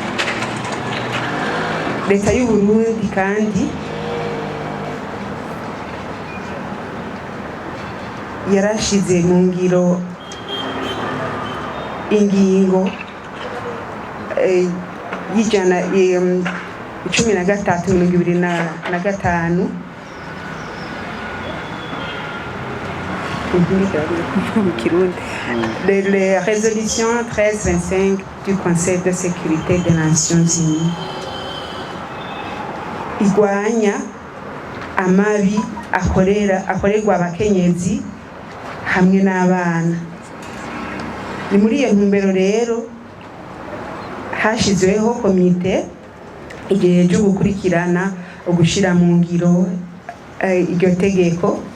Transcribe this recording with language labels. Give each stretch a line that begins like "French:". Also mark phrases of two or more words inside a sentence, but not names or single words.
Rundi: Leta y'u Burundi kandi yarashize mu ngiro ingingo y'ijana 1325
French: les résolutions 1325 du Conseil de sécurité des Nations Unies
Rundi: igwanya amabi akorerwa abakenyezi hamwe n'abana. Ni muri iyo ntumbero rero hashyizweho komite igihe cyo gukurikirana ugushyira mu ngiro iryo tegeko,